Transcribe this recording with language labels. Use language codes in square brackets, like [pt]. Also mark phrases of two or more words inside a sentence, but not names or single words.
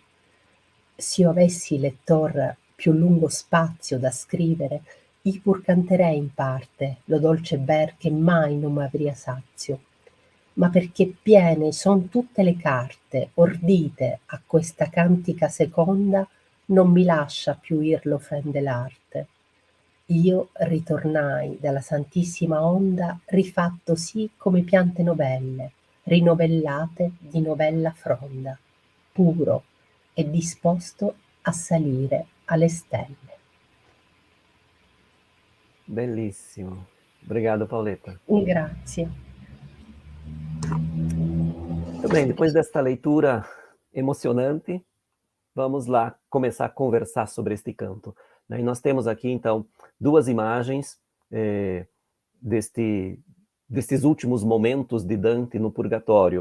[it] S'io avessi lettor più lungo spazio da scrivere, i pur canterei in parte lo dolce ber che mai non m'avria sazio, ma perché piene son tutte le carte ordite a questa cantica seconda, non mi lascia più ir l'offende l'arte. Io ritornai dalla santissima onda rifatto sì come piante novelle, rinovellate di novella fronda, puro e disposto a salire alle stelle. [pt] Belíssimo. Obrigado, Pauleta. [it] Grazie. [pt] Muito bem, depois desta leitura emocionante, vamos lá começar a conversar sobre este canto. E nós temos aqui, então, duas imagens destes últimos momentos de Dante no Purgatório.